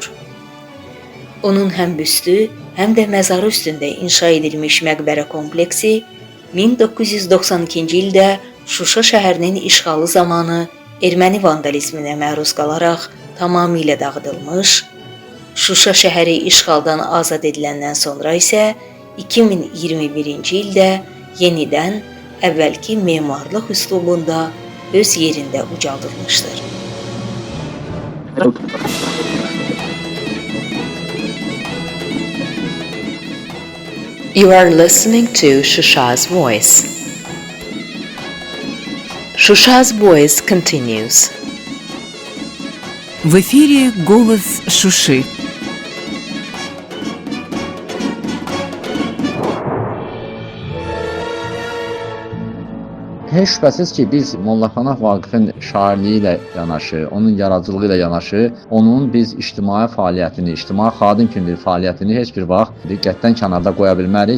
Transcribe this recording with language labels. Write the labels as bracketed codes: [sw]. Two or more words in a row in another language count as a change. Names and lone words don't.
[az] Onun həm büstü, həm də məzarı üstündə inşa edilmiş məqbərə kompleksi 1992-ci ildə Şuşa şəhərinin işğalı zamanı erməni vandalizminə məruz qalaraq tamamilə dağıdılmış, Şuşa şəhəri işğaldan azad ediləndən sonra isə 2021-ci ildə yenidən əvvəlki memarlıq üslubunda öz yerində ucaldılmışdır. [en] You are listening to Shusha's Voice. Shusha's Voice continues. [ru] В эфире «Голос Шуши». [az] Heç şübhəsiz ki, biz Molla Pənah Vaqifin şairliyi ilə yanaşı, onun yaradıcılığı ilə yanaşı, onun biz ictimai fəaliyyətini, ictimai xadim kimi bir fəaliyyətini heç bir vaxt diqqətdən kənarda qoya bilmərik.